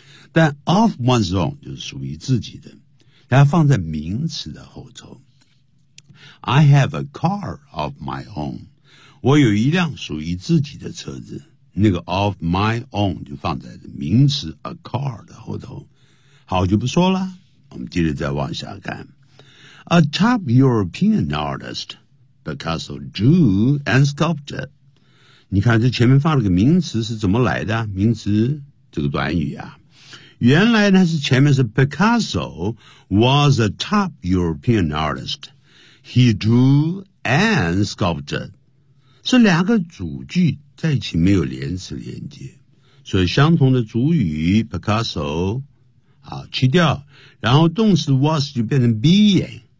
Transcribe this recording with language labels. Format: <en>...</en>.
<zh>但 of one's own 就是属于自己的。它放在名词的后头</zh> <en>I have a car of my own</en> <zh>我有一辆属于自己的车子那个 of my own 就放在名词 a car 的后头好就不说了，我们接着再往下看。</zh> <en>A top European artist, Picasso, drew and sculpted.</en> <zh>你看这前面放了个名词是怎么来的？名词这个短语啊，原来呢是前面是</zh> <en>Picasso was a top European artist. He drew and sculpted.</en> <zh>是两个主句在一起没有连词连接，所以相同的主语 Picasso 好去掉，然后动词 was 就变成 being。</zh>